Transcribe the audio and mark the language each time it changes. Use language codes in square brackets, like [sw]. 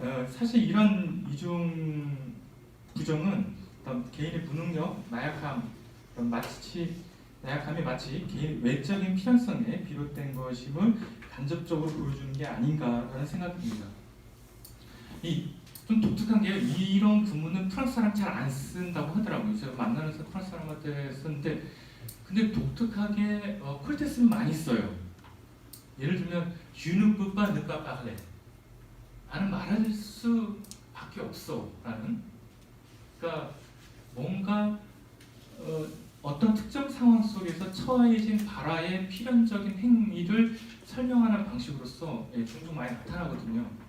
[ko] 사실 이런 이중 부정은 개인의 무능력, 나약함이 마치 개인 외적인 필연성에 비롯된 것임을 간접적으로 보여주는 게 아닌가라는 생각입니다. 좀 독특한 게 이런 구문은 프랑스 사람 잘 안 쓴다고 하더라고요. 제가 만나면서 프랑스 사람한테 썼는데 근데 독특하게 콜테스는 많이 써요. 예를 들면 [fr] Je ne peux pas ne pas parler. [ko] 나는 말할 수밖에 없어 라는, 그러니까 뭔가 어떤 특정 상황 속에서 처해진 발화의 필연적인 행위를 설명하는 방식으로서 종종 많이 나타나거든요.